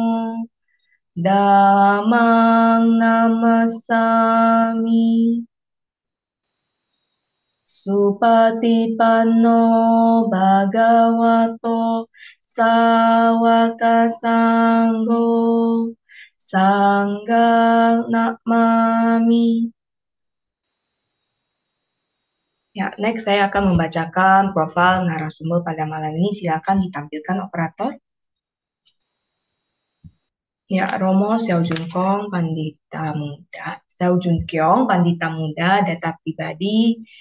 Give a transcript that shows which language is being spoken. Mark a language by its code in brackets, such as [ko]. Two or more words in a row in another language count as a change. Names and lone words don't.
[pi] Dhammang Namasami Supatipanno Bhagavato Sawaka Sanggo Sanggang Namami. [id] Ya, next saya akan membacakan profil narasumber pada malam ini. Silakan ditampilkan operator. Ya, Romo Xiao Jun Kong, Pandita Muda. Xiao Jun Kyong, Pandita Muda, data pribadi.